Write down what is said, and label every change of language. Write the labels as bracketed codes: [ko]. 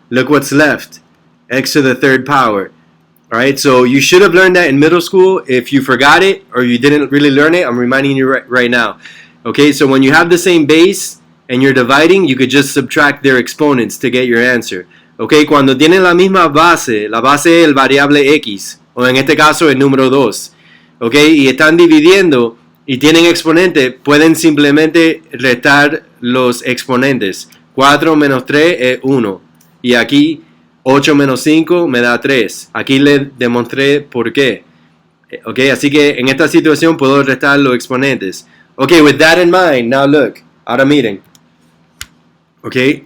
[en] Look what's left, x to the 3rd power. Alright, so you should have learned that in middle school. If you forgot it or you didn't really learn it, I'm reminding you right now. Okay, so when you have the same base and you're dividing, you could just subtract their exponents to get your answer. [es] Okay, cuando tienen la misma base, la base es el variable x, o en este caso el número 2, ¿ok? Y están dividiendo y tienen exponente, pueden simplemente restar los exponentes. 4 menos 3 es 1. Y aquí 8 menos 5 me da 3. Aquí les demostré por qué. ¿Ok? Así que en esta situación puedo restar los exponentes. [en] Ok, with that in mind, now look. [es] Ahora miren. [en] Ok.